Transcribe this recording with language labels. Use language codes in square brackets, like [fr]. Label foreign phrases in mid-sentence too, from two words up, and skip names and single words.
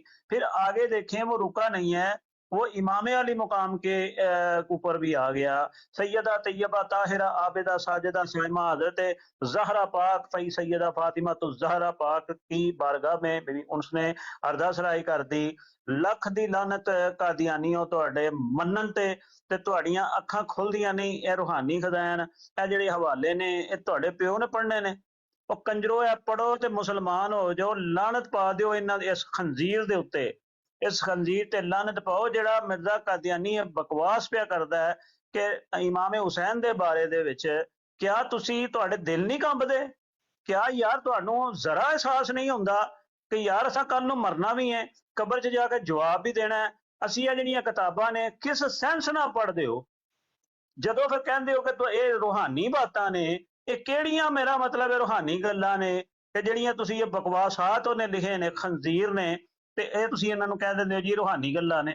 [ur] پھر آگے دیکھیں وہ رکا نہیں ہے، وہ امام علی مقام کے اوپر بھی آ گیا. سیدہ طیبہ طاہرہ عابدہ ساجدہ سائمہ حضرت زہرا پاک سیدہ فاطمہ الزہرا پاک کی بارگاہ میں اس نے ارداسرائی کر دی. [pa] لکھ دی لعنت قادیانیوں تواڈے منن تے تواڈیاں اکھاں کھلدیاں نہیں. اے روحانی خزائن اے جڑے حوالے نے اے تواڈے پیو نے پڑھنے نے. او کنجرو اے پڑھو تے مسلمان ہو جاؤ. لعنت پا دیو انہاں اس خنزیر دے اوتے، اس خنزیر تے لعنت پاؤ جڑا مرزا قادیانی بکواس پیا کردا ہے کہ امام حسین دے بارے دے وچ کیا تسی تواڈے دل نہیں کمبدے کیا یار ਤੁਹਾਨੂੰ ਜ਼ਰਾ ਅਹਿਸਾਸ ਨਹੀਂ ਹੁੰਦਾ ਕਿ ਯਾਰ ਅਸਾਂ ਕੱਲ ਨੂੰ ਮਰਨਾ ਵੀ ਹੈ, ਕਬਰ 'ਚ ਜਾ ਕੇ ਜਵਾਬ ਵੀ ਦੇਣਾ ਹੈ। ਅਸੀਂ ਇਹ ਜਿਹੜੀਆਂ ਕਿਤਾਬਾਂ ਨੇ ਕਿਸ ਸੈਂਸ ਨਾਲ ਪੜ੍ਹਦੇ ਹੋ? ਜਦੋਂ ਫਿਰ ਕਹਿੰਦੇ ਹੋ ਕਿ ਇਹ ਰੂਹਾਨੀ ਬਾਤਾਂ ਨੇ, ਇਹ ਕਿਹੜੀਆਂ, ਮੇਰਾ ਮਤਲਬ ਇਹ ਰੂਹਾਨੀ ਗੱਲਾਂ ਨੇ ਕਿ ਜਿਹੜੀਆਂ ਤੁਸੀਂ ਇਹ ਬਕਵਾਸਾਤ ਉਹਨੇ ਲਿਖੇ ਨੇ, ਖੰਜ਼ੀਰ ਨੇ, ਤੇ ਇਹ ਤੁਸੀਂ ਇਹਨਾਂ ਨੂੰ ਕਹਿ ਦਿੰਦੇ ਹੋ ਜੀ ਰੂਹਾਨੀ ਗੱਲਾਂ ਨੇ।